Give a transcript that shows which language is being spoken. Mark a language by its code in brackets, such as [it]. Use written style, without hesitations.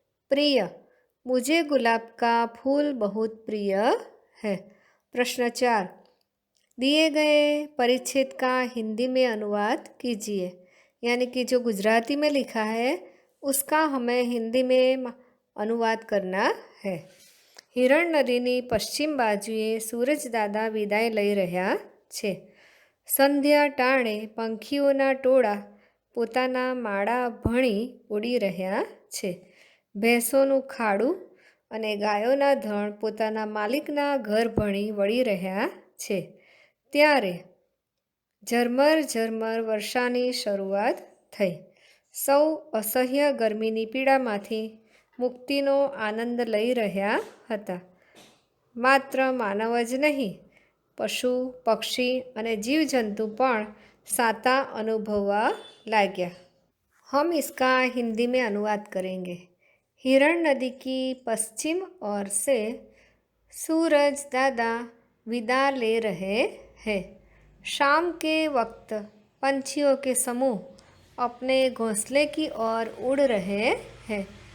[hi] प्रिय, मुझे गुलाब का फूल बहुत प्रिय है। प्रश्न 4, दिए गए परिच्छेद का हिंदी में अनुवाद कीजिए। यानी कि जो गुजराती में लिखा है उसका हमें हिंदी में अनुवाद करना है। [gu] હિરણ નદીની પશ્ચિમ બાજુએ સૂરજદાદા વિદાય લઈ રહ્યા છે. સંધ્યા ટાણે પંખીઓના ટોળા પોતાના માળા ભણી ઉડી રહ્યા છે. ભેંસોનું ખાડું અને ગાયોના ધણ પોતાના માલિકના ઘર ભણી વળી રહ્યા છે. ત્યારે ઝરમર ઝરમર વર્ષાની શરૂઆત થઈ. સૌ અસહ્ય ગરમીની પીડામાંથી મુક્તિનો આનંદ લઈ રહ્યા હતા. માત્ર માનવ જ નહીં, પશુ, પક્ષી અને जीवजंतु પણ साता अनुभववा लाग्या। [hi] हम इसका हिंदी में अनुवाद करेंगे। हिरण नदी की पश्चिम ओर से सूरज दादा विदा ले रहे हैं। शाम के वक्त पंछियों के समूह अपने घोंसले की ओर उड़ रहे हैं।